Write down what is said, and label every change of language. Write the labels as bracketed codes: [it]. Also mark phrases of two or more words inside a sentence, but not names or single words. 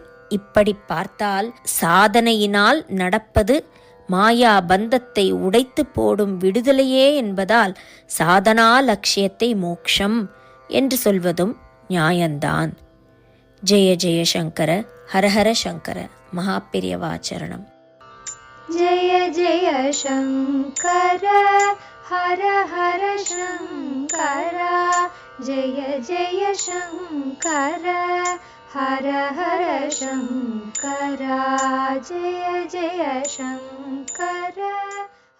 [ta] இப்படி பார்த்தால் சாதனையினால் நடப்பது மாயா பந்தத்தை உடைத்து போடும் விடுதலையே என்பதால் சாதனா லட்சியத்தை மோக்ஷம் என்று சொல்வதும் நியாயந்தான். [sa] जय जय शङ्कर, हरहर शङ्कर, மகாபெரியவாச்சரணம். जय जय शङ्कर हर हर शङ्कर, जय जय शङ्कर हर हर शङ्कर, जय जय शङ्कर.